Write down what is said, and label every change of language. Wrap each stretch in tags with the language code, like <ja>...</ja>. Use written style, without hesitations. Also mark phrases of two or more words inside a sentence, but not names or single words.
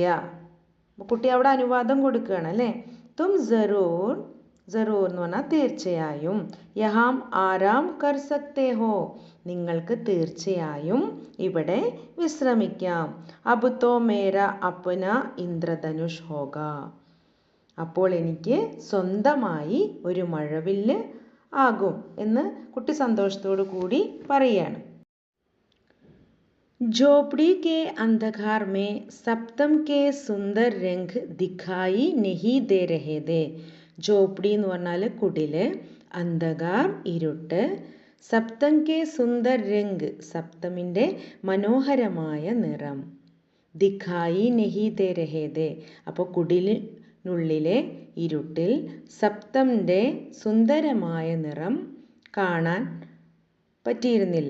<ml>കുട്ടി അവിടെ അനുവാദം കൊടുക്കുകയാണ് അല്ലേ.</ml> <hi>तुम ज़रूर,</hi> <ml>ജറൂർ എന്ന് പറഞ്ഞാൽ തീർച്ചയായും,</ml> <hi>यहाँ आराम कर सकते हो,</hi> <ml>നിങ്ങൾക്ക് തീർച്ചയായും ഇവിടെ വിശ്രമിക്കാം.</ml> <hi>अब तो मेरा अपना इंद्रधनुष होगा,</hi> <ml>അപ്പോൾ എനിക്ക് സ്വന്തമായി ഒരു മഴവില്ല് ആകും എന്ന് കുട്ടി സന്തോഷത്തോടു കൂടി പറയുകയാണ്.</ml> <hi>झोपड़ी के अंधकार में सप्तम के सुंदर रंग दिखाई नहीं दे रहे थे.</hi> <ml>झोपड़ी എന്ന് പറഞ്ഞാൽ കുടില്, അന്ധകാർ ഇരുട്ട്,</ml> <hi>सप्तम के सुंदर रंग</hi> <ml>സപ്തമിൻ്റെ മനോഹരമായ നിറം,</ml> <hi>दिखाई नहीं दे रहे थे</hi> <ml>അപ്പോൾ കുടിലിനുള്ളിലെ ഇരുട്ടിൽ സപ്തമിൻ്റെ സുന്ദരമായ നിറം കാണാൻ പറ്റിയിരുന്നില്ല.</ml>